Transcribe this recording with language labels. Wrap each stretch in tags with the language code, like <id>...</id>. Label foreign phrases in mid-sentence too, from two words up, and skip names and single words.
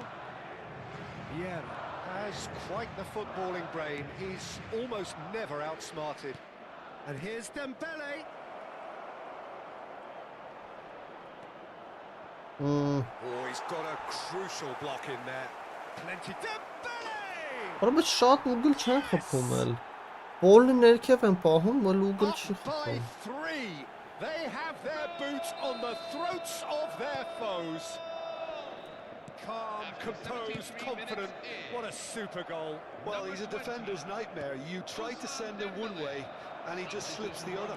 <en>Yeah, has quite the footballing brain. He's almost never outsmarted. And here's Dembele. Oh, he's got a crucial block in there. Plenty. Dembele!</en> <hy>Բայց շատ ուգլ չեն խփում էլ։ Բոլը ներքև են պահում, բայց ուգլ չի</hy> <en>Up by</en> <hy>խփում։</hy> <en>3. They have their boots on the throats of their foes. Calm, composed, confident. What a super goal. Well, he's a defender's nightmare. You try to send him one way, and he just slips the other.</en>